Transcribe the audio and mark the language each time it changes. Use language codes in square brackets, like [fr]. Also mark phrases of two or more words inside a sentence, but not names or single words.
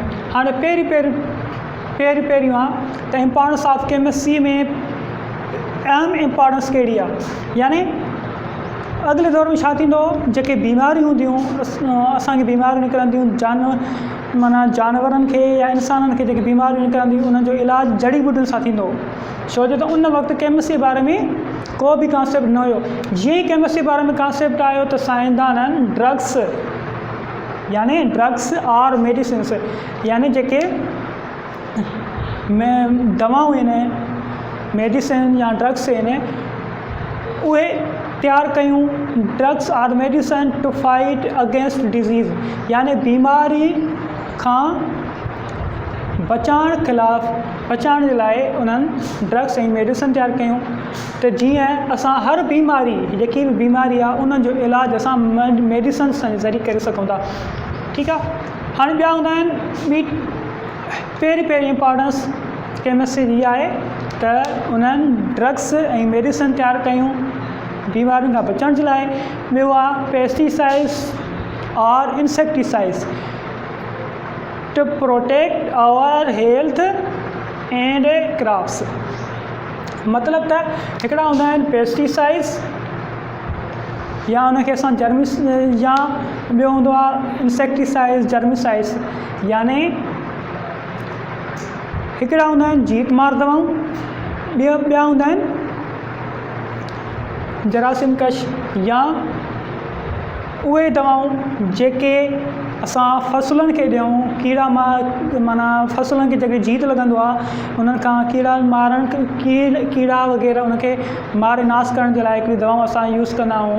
[sd] हाणे पहिरियों आहे त [en] importance of chemistry [sd] में अहम इम्पोर्टेंस कहिड़ी आहे, यानी अॻिले दौर में छा थींदो, जेके बीमारियूं हूंदियूं असांखे बीमारियूं निकिरंदियूं जानवरनि खे या इंसाननि खे जेके बीमारियूं निकिरंदियूं उन्हनि जो इलाजु जड़ी बूटियुनि सां थींदो, छो जो त उन वक़्तु केमिस्ट्री जे बारे में को बि कॉन्सेप्ट न हुयो। जीअं ई केमिस्ट्री जे बारे में कॉन्सेप्ट आयो त साइंसदाननि ड्रग्स और मेडिसिन्स यानी जेके दवाऊं आहिनि, मेडिसिन या ड्रग्स आहिनि, उहे तयारु कयूं। [en] drugs are medicine to fight against disease [sd] यानी बीमारी खां बचाइण जे लाइ उन्हनि ड्रग्स ऐं मेडिसिन तयारु कयूं। त जीअं असां हर बीमारी जेकी बि बीमारी आहे उन्हनि जो इलाजु असां मेडिसिन जे ज़रिए करे सघूं था। ठीकु आहे। हाणे ॿिया हूंदा आहिनि पहिरीं [en] importance chemistry [sd] जी आहे त उन्हनि ड्रग्स ऐं मेडिसिन तयारु कयूं बीमारियुनि खां बचण जे लाइ। ॿियो आहे [en] pesticides and insecticides to protect our health and crops. [sd] मतिलबु त हिकिड़ा हूंदा आहिनि पेस्टिसाइड्स या उनखे असां या ॿियो हूंदो आहे [en] insecticides germicides [sd] यानी हिकिड़ा हूंदा आहिनि जीतमार दवाऊं, ॿिया हूंदा आहिनि जरासीम कश या उहे दवाऊं जेके असां फसलुनि खे ॾियूं, कीड़ा फसलुनि खे जेके जीत लॻंदो आहे उन्हनि खां कीड़ा वग़ैरह उनखे मारे नाश करण जे लाइ हिकिड़ी दवाऊं असां यूज़ कंदा आहियूं।